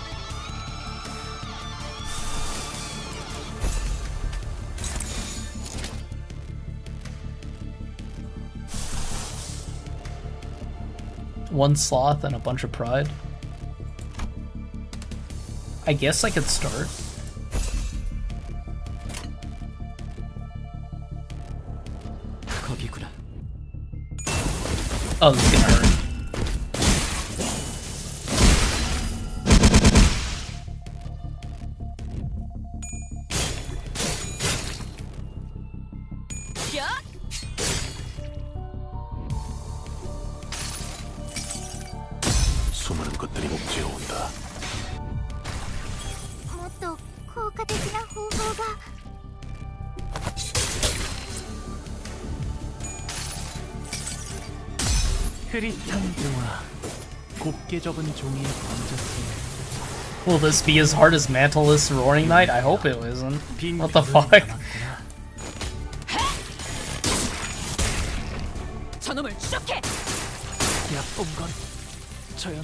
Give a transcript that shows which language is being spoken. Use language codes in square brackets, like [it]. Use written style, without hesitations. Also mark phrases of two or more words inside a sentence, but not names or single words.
[en] One sloth and a bunch of pride. I guess I could start. [ko] 거기구나. [en] Oh, this is gonna hurt. [ko] 야! 수많은 것들이 옥죄어온다. [ja] もっと効果的な方法が。 [ko] 흐릿한 동화. 곱게 접은 종이에 번졌으니. [en] Will this be as hard as Mantleless Roaring Knight? I hope it isn't. What the fuck? [ko] 저놈을 추적해! 야쁜 건 저였나